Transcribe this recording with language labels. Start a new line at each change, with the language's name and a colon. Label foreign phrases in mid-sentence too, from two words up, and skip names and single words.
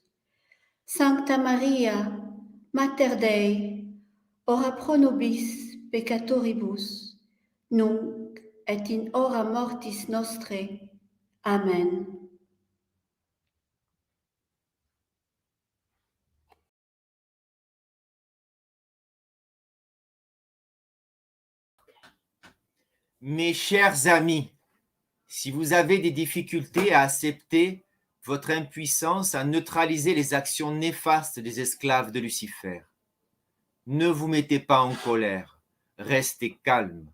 Latin: Sancta Maria, Mater Dei, ora pro nobis peccatoribus, nunc et in hora mortis nostrae. Amen.
French: Mes chers amis, si vous avez des difficultés à accepter votre impuissance à neutraliser les actions néfastes des esclaves de Lucifer, ne vous mettez pas en colère, restez calme.